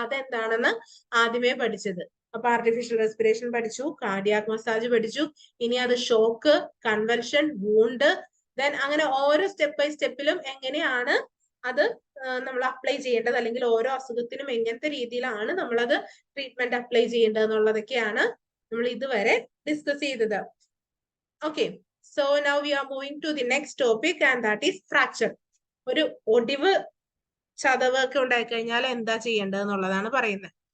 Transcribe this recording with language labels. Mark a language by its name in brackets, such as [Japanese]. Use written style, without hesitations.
[Malayalam] അതെന്താണെന്ന് ആദ്യമേ പഠിച്ചത്. അപ്പൊ ആർട്ടിഫിഷ്യൽ റെസ്പിറേഷൻ പഠിച്ചു, കാർഡിയാക് മസാജ് പഠിച്ചു, ഇനി അത് ഷോക്ക്, കൺവെൻഷൻ, വൂണ്ട്, ദെൻ അങ്ങനെ ഓരോ സ്റ്റെപ്പ് ബൈ സ്റ്റെപ്പിലും എങ്ങനെയാണ് അത് നമ്മൾ അപ്ലൈ ചെയ്യേണ്ടത്, അല്ലെങ്കിൽ ഓരോ അസുഖത്തിനും എങ്ങനത്തെ രീതിയിലാണ് നമ്മളത് ട്രീറ്റ്മെന്റ് അപ്ലൈ ചെയ്യേണ്ടത് എന്നുള്ളതൊക്കെയാണ് നമ്മൾ ഇതുവരെ ഡിസ്കസ് ചെയ്തത്. [English] Okay, so now we are moving to the next topic and that is fracture. [Malayalam] ഒരു ഒടിവ്, ചതവ് ഒക്കെ ഉണ്ടായി കഴിഞ്ഞാൽ എന്താ ചെയ്യേണ്ടത് എന്നുള്ളതാണ് പറയുന്നത്.